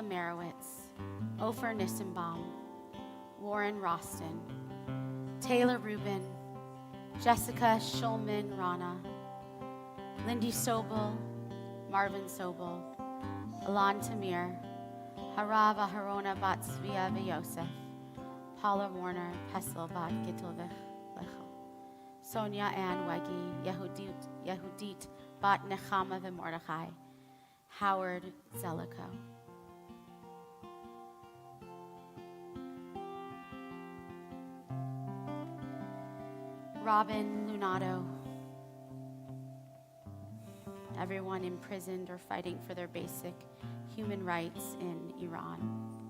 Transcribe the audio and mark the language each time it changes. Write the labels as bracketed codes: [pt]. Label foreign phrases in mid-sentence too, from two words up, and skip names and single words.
[en] Merowitz, Ofer Nissenbaum, Warren Roston, Taylor Rubin, Jessica Schulman Rana, Lindy Sobel, Marvin Sobel, Alan Tamir, Harav Aharona Bat Svia Yosef, Paula Warner, Pesel Bat Gittel Lechel, Sonia Ann Weggy, Yehudit Bat Nechama v'Mordechai, Howard Zellico. Robin Lunato, everyone imprisoned or fighting for their basic human rights in Iran.